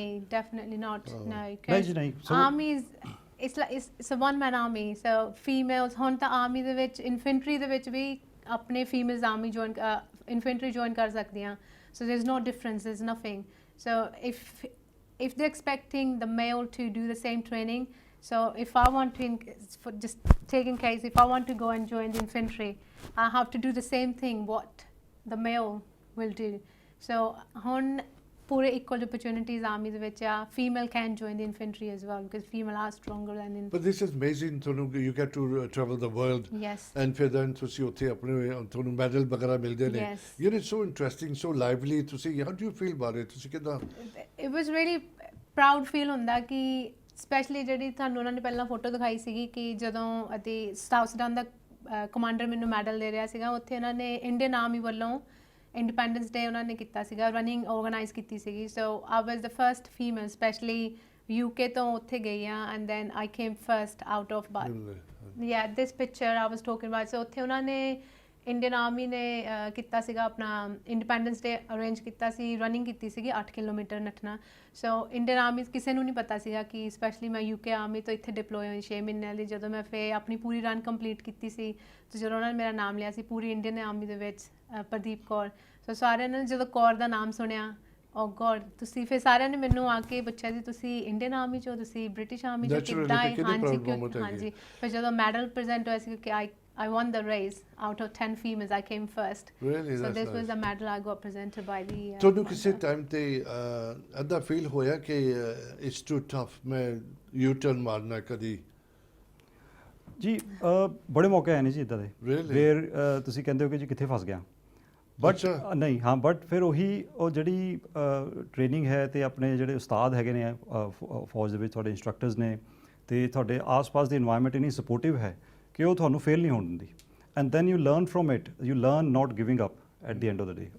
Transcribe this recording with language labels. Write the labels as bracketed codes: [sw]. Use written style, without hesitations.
[pa] ਨਹੀਂ, [en] definitely not। No, [pa] ਨਹੀਂ ਜੀ ਨਹੀਂ। [en] army is it's a one man army। [pa] so females ਹੁਣ ਤਾਂ ਆਰਮੀ ਦੇ ਵਿੱਚ ਇਨਫੈਂਟਰੀ ਦੇ ਵਿੱਚ ਵੀ ਆਪਣੇ females army join infantry join ਕਰ ਸਕਦੀਆਂ। [en] So there's no difference, there's nothing। So if they're expecting the male to do the same training, so if I want to, for just taking case, if I want to go and join the infantry, I have to do the same thing what the male will do। [pa] So ਹੁਣ ਪੂਰੇ equal opportunities army ਦੇ ਵਿੱਚ ਆ। [en] Female can join the infantry as well because female are stronger than in। But this is amazing। ਤੁਹਾਨੂੰ you get to travel the world। Yes। [pa] and ਫਿਰ then ਤੁਸੀਂ ਉੱਥੇ ਆਪਣੇ ਤੁਹਾਨੂੰ ਮੈਡਲ ਵਗੈਰਾ ਮਿਲਦੇ ਨੇ। [en] You know, so interesting, so lively। ਤੁਸੀਂ how do you feel about it? [pa] ਤੁਸੀਂ ਕਿਦਾਂ? [en] It was really proud feel [pa] ਹੁੰਦਾ ਕਿ ਸਪੈਸ਼ਲੀ ਜਿਹੜੀ ਤੁਹਾਨੂੰ ਉਹਨਾਂ ਨੇ ਪਹਿਲਾਂ ਫੋਟੋ ਦਿਖਾਈ ਸੀਗੀ ਕਿ ਜਦੋਂ ਅਤੇ ਸਾਊਥ ਸੁਡਾਨ ਦਾ ਕਮਾਂਡਰ ਮੈਨੂੰ ਮੈਡਲ ਦੇ ਰਿਹਾ ਸੀਗਾ। ਉੱਥੇ ਉਹਨਾਂ ਨੇ ਇੰਡੀਅਨ ਆਰਮੀ ਵੱਲੋਂ ਇੰਡੀਪੈਂਡੈਂਸ ਡੇ ਉਹਨਾਂ ਨੇ ਕੀਤਾ ਸੀਗਾ, ਰਨਿੰਗ ਆਰਗੇਨਾਈਜ਼ ਕੀਤੀ ਸੀਗੀ। [en] so I was the first female specially UK ਤੋਂ [pa] ਉੱਥੇ ਗਈ ਆ [en] And then I came first out of yeah this picture I was talking about. [pa] ਸੋ ਉੱਥੇ ਉਹਨਾਂ ਨੇ ਇੰਡੀਅਨ ਆਰਮੀ ਨੇ ਕੀਤਾ ਸੀਗਾ ਆਪਣਾ ਇੰਡੀਪੈਂਡੈਂਸ ਡੇ ਅਰੇਂਜ ਕੀਤਾ ਸੀ, ਰਨਿੰਗ ਕੀਤੀ ਸੀਗੀ 8 ਕਿਲੋਮੀਟਰ ਨੱਠਣਾ। ਸੋ ਇੰਡੀਅਨ ਆਰਮੀ ਕਿਸੇ ਨੂੰ ਨਹੀਂ ਪਤਾ ਸੀਗਾ ਕਿ ਸਪੈਸ਼ਲੀ ਮੈਂ UK ਆਰਮੀ ਤੋਂ ਇੱਥੇ ਡਿਪਲੋਏ ਹੋਈ 6 ਮਹੀਨਿਆਂ ਲਈ। ਜਦੋਂ ਮੈਂ ਫਿਰ ਆਪਣੀ ਪੂਰੀ ਰਨ ਕੰਪਲੀਟ ਕੀਤੀ ਸੀ ਤੇ ਜਦੋਂ ਉਹਨਾਂ ਨੇ ਮੇਰਾ ਨਾਮ ਲਿਆ ਸੀ ਪੂਰੀ ਇੰਡੀਅਨ ਆਰਮੀ ਦੇ ਵਿੱਚ, ਪ੍ਰਦੀਪ ਕੌਰ। ਸੋ ਸਾਰਿਆਂ ਨੇ ਜਦੋਂ ਕੌਰ ਦਾ ਨਾਮ ਸੁਣਿਆ ਓ ਗॉड ਤੁਸੀਂ ਫਿਰ ਸਾਰਿਆਂ ਨੇ ਮੈਨੂੰ ਆ ਕੇ ਪੁੱਛਿਆ ਸੀ ਤੁਸੀਂ ਇੰਡੀਅਨ ਆਰਮੀ ਚੋਂ, ਤੁਸੀਂ ਬ੍ਰਿਟਿਸ਼ ਆਰਮੀ ਚੋਂ, [en] Naturally, [pa] ਕਿੱਦਾਂ ਤੇ ਕਿੰਨੀ proud moment ਹੈਗੀ ਹੈ। ਹਾਂਜੀ ਫਿਰ ਜਦੋਂ ਮੈਡਲ ਪ੍ਰੈਜ਼ੈਂਟ ਹੋਇਆ ਸੀ ਕਿ [en] I won the race out of 10 females I came first. Really, So that's this was nice. the medal I got presented by the [pa] ਤੁਹਾਨੂੰ ਕਿਸੇ ਟਾਈਮ ਤੇ ਅੱਧਾ ਫੀਲ ਹੋਇਆ ਕਿ [en] it's too tough, [pa] ਮੈਂ ਯੂ ਟਰਨ ਮਾਰਨਾ ਕਦੀ? ਜੀ ਬੜੇ ਮੌਕੇ ਆਏ ਨੇ ਜੀ ਇੱਦਾਂ ਦੇ [en] Really? [pa] ਵੇਰ ਤੁਸੀਂ ਕਹਿੰਦੇ ਹੋ ਕਿ ਜੀ ਕਿੱਥੇ ਫਸ ਗਿਆ, ਬਟ ਅੱਛਾ। ਨਹੀਂ ਹਾਂ, ਬਟ ਫਿਰ ਉਹੀ ਉਹ ਜਿਹੜੀ ਟ੍ਰੇਨਿੰਗ ਹੈ ਤੇ ਆਪਣੇ ਜਿਹੜੇ ਉਸਤਾਦ ਹੈਗੇ ਨੇ ਫੌਜ ਦੇ ਵਿੱਚ, ਤੁਹਾਡੇ ਇੰਸਟਰਕਟਰਸ ਨੇ ਤੇ ਤੁਹਾਡੇ ਆਸ-ਪਾਸ ਦੀ এনवायरमेंट ਇੰਨੀ ਸਪੋਰਟਿਵ ਹੈ ਕਿ ਉਹ ਤੁਹਾਨੂੰ ਫੇਲ ਨਹੀਂ ਹੋਣ ਦਿੰਦੀ, [en] And then you learn from it, you learn not giving up at the end of the day.